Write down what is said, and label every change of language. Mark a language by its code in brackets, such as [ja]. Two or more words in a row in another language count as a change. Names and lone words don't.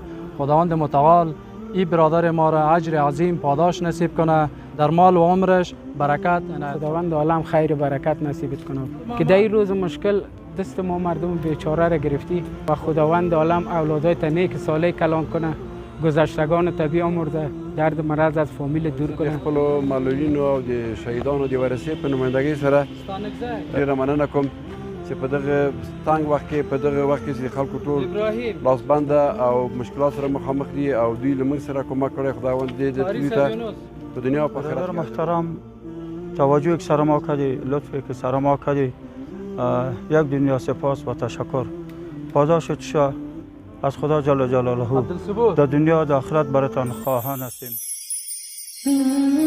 [fa] خداوند متعال این برادر ما را اجر عظیم پاداش نصیب کنه، در مال و عمرش برکت. خداوند عالم خیر و برکت نصیب کنه که در این روز مشکل دست ما مردم بیچاره را گرفتی و خداوند عالم اولادایت نیک صالح کلان کنه، گذشتگان طبیع آمرده، درد مرض از فامیل دور کنه. [ps] خپلو معلولینو او د شهیدانو د ورثې په نمایندګۍ سره ډېره مننه کوم چې په دغه تنګ وخت کې، په دغه وخت کې چې خلکو ټول لاسبنده او مشکلات سره مخامخ دي او دوی له موږ سره کومک کړی، خداوند دې د دوی ته په دنیا او په آخرت کې. [fa] محترم، توجه که سر ما کردی، لطفی که سر ما کردی، یک دنیا سپاس و تشکر. پاداشت شه از خدا جل جلاله در دنیا و آخرت براتان خواهان هستیم.